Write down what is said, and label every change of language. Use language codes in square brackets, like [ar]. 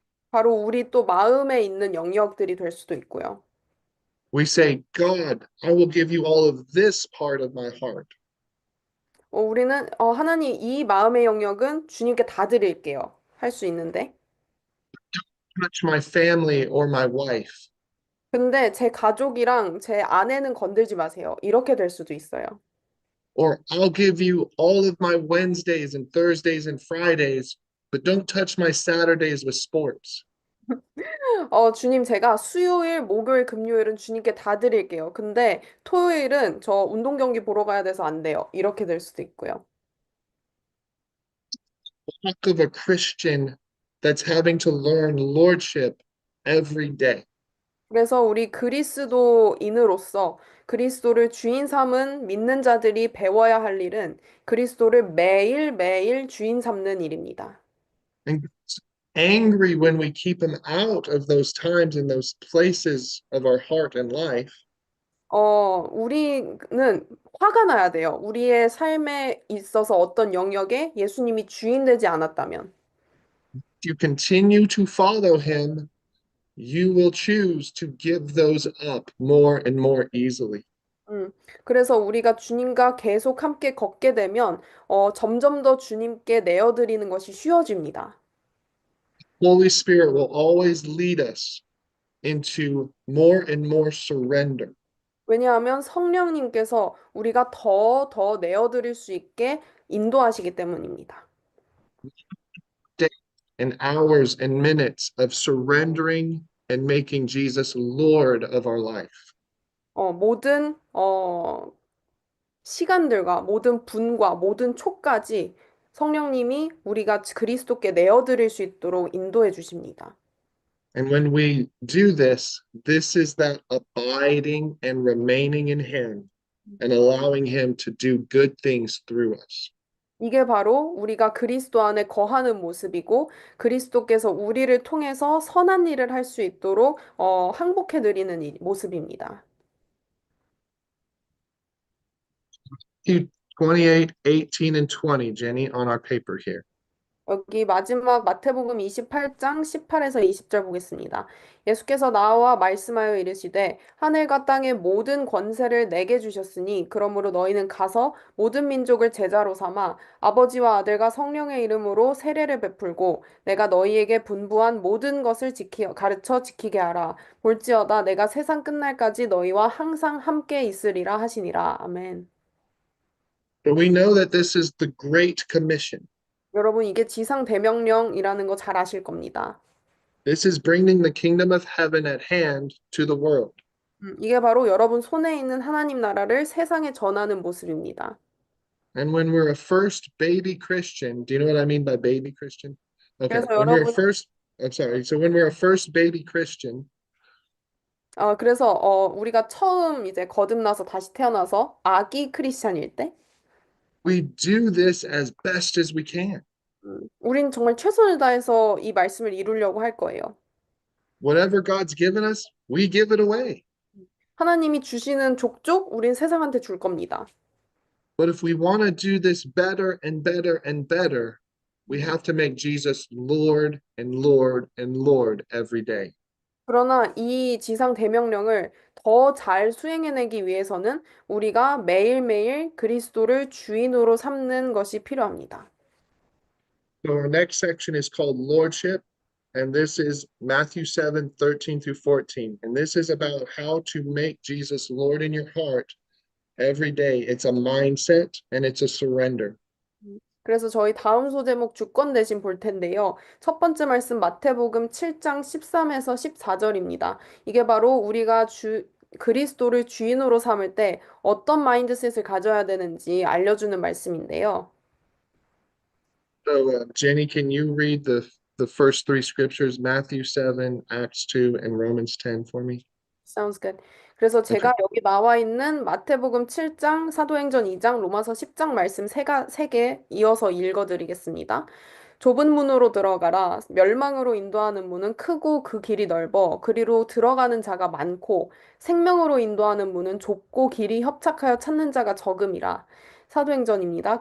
[ko] 바로 우리 또 마음에 있는 영역들이 될 수도 있고요. [en] We say, God, I will give you all of this part of my heart. [ko] 우리는 하나님 이 마음의 영역은 주님께 다 드릴게요. 할 수 있는데. [en] Touch my family or my wife. [ko] 근데 제 가족이랑 제 아내는 건들지 마세요. 이렇게 될 수도 있어요. [en] Or I'll give you all of my Wednesdays and Thursdays and Fridays, but don't touch my Saturdays with sports. [ko] 주님 제가 수요일, 목요일, 금요일은 주님께 다 드릴게요. 근데 토요일은 저 운동 경기 보러 가야 돼서 안 돼요. 이렇게 될 수도 있고요. [en] Talk of a Christian that's having to learn lordship every day. [ko] 그래서 우리 그리스도인으로서 그리스도를 주인 삼은 믿는 자들이 배워야 할 일은 그리스도를 매일매일 주인 삼는 일입니다. [en] And God's angry when we keep him out of those times and those places of our heart and life. [ko] 우리는 화가 나야 돼요. 우리의 삶에 있어서 어떤 영역에 예수님이 주인 되지 않았다면. [en] If you continue to follow him, you will choose to give those up more and more easily. [ko] 그래서 우리가 주님과 계속 함께 걷게 되면 점점 더 주님께 내어드리는 것이 쉬워집니다. [en] Holy Spirit will always lead us into more and more surrender. [ko] 왜냐하면 성령님께서 우리가 더 내어드릴 수 있게 인도하시기 때문입니다. [en] Days and hours and minutes of surrendering and making Jesus Lord of our life. [ko] 모든 시간들과 모든 분과 모든 촉까지 성령님이 우리가 그리스도께 내어드릴 수 있도록 인도해 주십니다. [en] And when we do this, this is that abiding and remaining in Him and allowing Him to do good things through us. [ko] 이게 바로 우리가 그리스도 안에 거하는 모습이고 그리스도께서 우리를 통해서 선한 일을 할 수 있도록 항복해 드리는 모습입니다. [en] Matthew 28, 18, and 20, Jenny, on our paper here. [ko] 여기 마지막 마태복음 28장 18에서 20절 보겠습니다. 예수께서 나와 말씀하여 이르시되 하늘과 땅의 모든 권세를 내게 주셨으니 그러므로 너희는 가서 모든 민족을 제자로 삼아 아버지와 아들과 성령의 이름으로 세례를 베풀고 내가 너희에게 분부한 모든 것을 가르쳐 지키게 하라. 볼지어다 내가 세상 끝날까지 너희와 항상 함께 있으리라 하시니라. 아멘. [en] But we know that this is the Great Commission. [ko] 여러분 이게 지상 대명령이라는 거 잘 아실 겁니다. [en] This is bringing the kingdom of heaven at hand to the world. [ko] 이게 바로 여러분 손에 있는 하나님 나라를 세상에 전하는 모습입니다. [en] And when we're a first baby Christian, do you know what I mean by baby Christian? Okay, [ko] 그래서 [en] when we're a [ko] 여러분, [en] first, I'm sorry. So when we're a first baby Christian, [ko] 그래서 우리가 처음 이제 거듭나서 다시 태어나서 아기 크리스찬일 때, [en] we do this as best as we can. [ko] 우린 정말 최선을 다해서 이 말씀을 이루려고 할 거예요. [en] Whatever God's given us, we give it away. [ko] 하나님이 주시는 족족 우린 세상한테 줄 겁니다. [en] But if we want to do this better and better and better, we have to make Jesus Lord and Lord and Lord every day. [ko] 그러나 이 지상 대명령을 더 잘 수행해내기 위해서는 우리가 매일매일 그리스도를 주인으로 삼는 것이 필요합니다. [en] So our next section is called Lordship, and this is Matthew 7:13 through 14. And this is about how to make Jesus Lord in your heart every day. It's a mindset and it's a surrender. [ko] 그래서 저희 다음 소제목 주권 대신 볼 텐데요. 첫 번째 말씀 마태복음 7장 13에서 14절입니다. 이게 바로 우리가 그리스도를 주인으로 삼을 때 어떤 마인드셋을 가져야 되는지 알려주는 말씀인데요. [en] So Jenny, can you read the first three scriptures, Matthew 7, Acts 2, and Romans 10 for me? Sounds good. [ko] 그래서 [en] Okay. [ko] 제가 여기 나와 있는 마태복음 7장, 사도행전 2장, 로마서 10장 말씀 세 개 이어서 읽어드리겠습니다. 좁은 문으로 들어가라. 멸망으로 인도하는 문은 크고 그 길이 넓어. 그리로 들어가는 자가 많고 생명으로 인도하는 문은 좁고 길이 협착하여 찾는 자가 적음이라. 사도행전입니다.